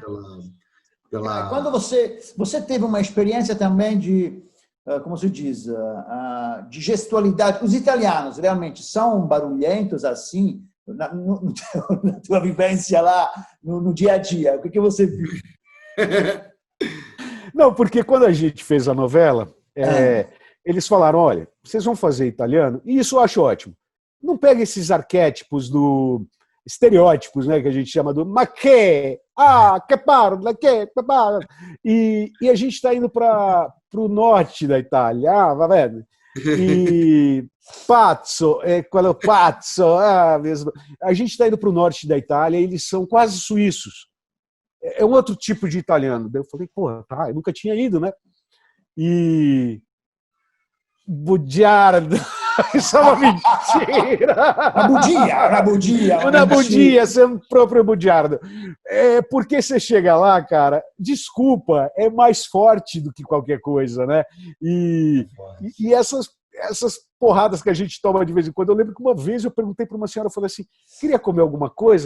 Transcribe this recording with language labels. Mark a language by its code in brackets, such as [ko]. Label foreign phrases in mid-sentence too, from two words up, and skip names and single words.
[pt] Quando você teve uma experiência também de, como se diz, de gestualidade, os italianos realmente são barulhentos assim, na tua vivência lá, no dia a dia, o que você viu? Não, porque quando a gente fez a novela, eles falaram: olha, vocês vão fazer italiano, e isso eu acho ótimo. Não pega esses arquétipos estereótipos, né, que a gente chama [it] ma che, que parla, que parla. [pt] E a gente está indo para o norte da Itália, [it] va bene? E pazzo, quello pazzo, [pt] mesmo. A gente está indo para o norte da Itália e eles são quase suíços. É um outro tipo de italiano. Daí eu falei: porra, eu nunca tinha ido, né? E bugiardo. Isso é uma mentira! [it] Una bugia, [pt] você é um próprio bugiardo. Porque você chega lá, cara, desculpa, é mais forte do que qualquer coisa, né? E essas porradas que a gente toma de vez em quando. Eu lembro que uma vez eu perguntei para uma senhora, eu falei assim, queria comer alguma coisa?